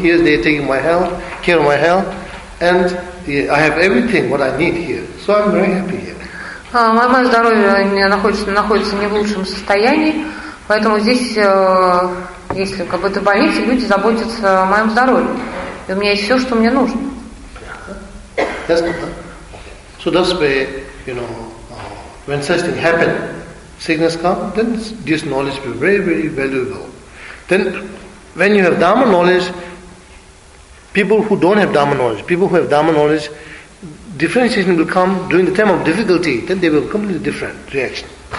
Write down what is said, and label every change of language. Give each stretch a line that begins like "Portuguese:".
English: Here they take my health, care of my health, and I have everything what I need here. So I'm very happy here.
Russian: Мое здоровье находится не в лучшем состоянии, поэтому здесь. Если как бы это больница, люди заботятся о моем здоровье. И у меня есть все, что мне нужно.
English: So that's where, you know, when such thing happen, sickness comes, then this knowledge will be very, very valuable. Then when you have Dharma knowledge, people who don't have Dharma knowledge, people who have Dharma knowledge, differentiation will come during the time of difficulty, then they will completely different reaction.